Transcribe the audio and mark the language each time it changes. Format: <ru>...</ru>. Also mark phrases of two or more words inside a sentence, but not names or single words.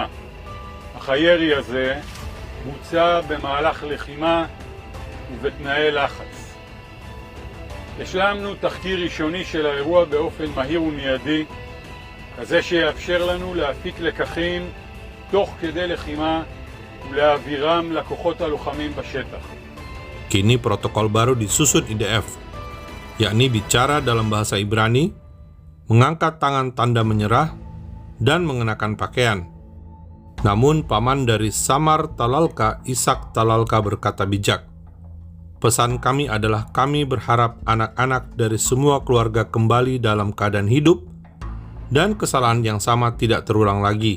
<he>אך הירי הזה בוצע במהלך לחימה ובתנאי לחץ. השלמנו תחקיר ראשוני של האירוע באופן מהיר ומיידי, כזה שיאפשר לנו להפיק לקחים תוך כדי לחימה ולהעבירם לכוחות הלוחמים בשטח.</he> <id>Kini protokol baru disusun IDF, yakni bicara dalam bahasa Ibrani, mengangkat tangan tanda menyerah, dan mengenakan pakaian. Namun paman dari Samar Talalka, Ishak Talalka, berkata bijak, "Pesan kami adalah kami berharap anak-anak dari semua keluarga kembali dalam keadaan hidup dan kesalahan yang sama tidak terulang lagi.</id>